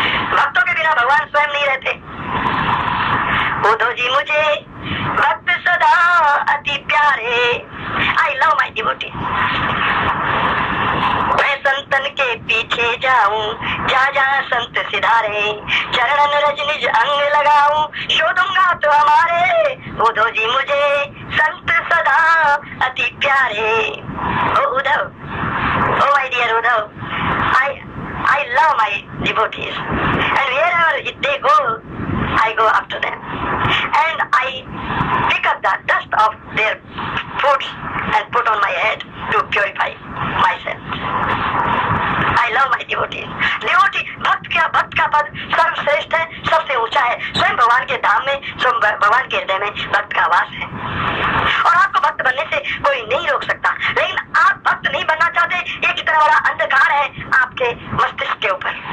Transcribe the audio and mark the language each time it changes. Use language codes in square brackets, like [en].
[hi] भक्तों के बिना भगवान स्वयं नहीं रहते. उद्धव जी मुझे भक्त सदा अति प्यारे. [en] I love my devotee. [hi] मैं संतन के पीछे जाऊं, जहाँ जहाँ संत सिधारे, चरणन रज निज अंग लगाऊं, शोधूंगा तो हमारे. उद्धव जी मुझे संत सदा अति प्यारे. [en] O Uddhav, O my dear Uddhav, I love my devotees, and wherever they go, I go after them, and I pick up the dust of their foods and put on my head to purify myself. I love my devotees. [hi] Devotee, भक्त का पद सर्वश्रेष्ठ है, सबसे ऊंचा है. स्वयं भगवान के धाम में, स्वयं भगवान के हृदय में भक्त का वास है. और आपको भक्त बनने से कोई नहीं रोक सकता. लेकिन आप भक्त नहीं बनना चाहते, एक इतना बड़ा अंधकार है आपके मस्तिष्क के ऊपर.